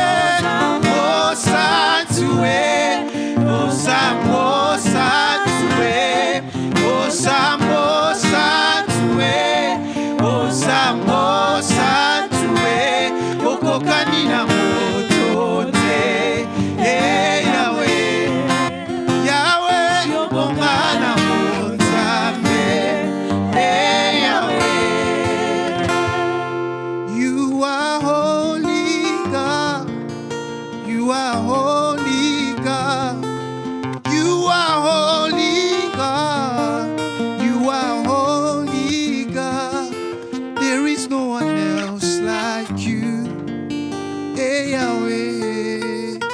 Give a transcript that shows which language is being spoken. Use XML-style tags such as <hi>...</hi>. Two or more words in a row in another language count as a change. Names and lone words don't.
<ln>Santue, Ozamo Santue, Ozamo Santue, Ozamo Santue, Okokani na moto te, Yahweh, Yahweh, Obonga na bonzambe, Yahweh.</ln> <en>You are holy God, you are holy God, you are holy God, you are holy God. There is no one else like you, Yahweh.</en>